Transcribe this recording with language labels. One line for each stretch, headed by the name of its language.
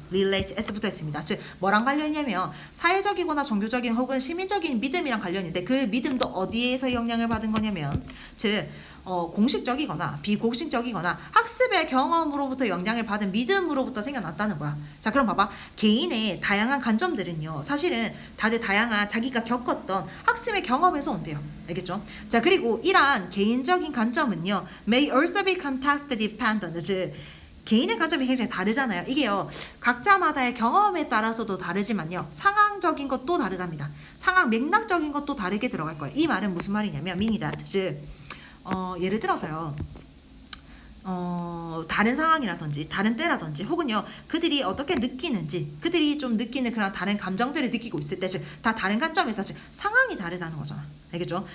Korean: relate s부터 했습니다. 즉 뭐랑 관련이냐면 사회적이거나 종교적인 혹은 시민적인 믿음이랑 관련인데 그 믿음도 어디에서 영향을 받은 거냐면 즉 공식적이거나 비공식적이거나 학습의 경험으로부터 영향을 받은 믿음으로부터 생겨났다는 거야. 자 그럼 봐봐. 개인의 다양한 관점들은요. 사실은 다들 다양한 자기가 겪었던 학습의 경험에서 온대요. 알겠죠? 자 그리고 이러한 개인적인 관점은요.
English: may also be context dependent.
Korean: 즉 개인의 관점이 굉장히 다르잖아요. 이게요. 각자마다의 경험에 따라서도 다르지만요. 상황적인 것도 다르답니다. 상황 맥락적인 것도 다르게 들어갈 거예요. 이 말은 무슨 말이냐면
English: meaning that.
Korean: 즉 예를 들어서요. 다른 상황이라든지 다른 때라든지 혹은요 그들이 어떻게 느끼는지 그들이 좀 느끼는 그런 다른 감정들을 느끼고 있을 때 즉 다 다른 관점에서 즉 상황이 다르다는 거잖아. 알겠죠?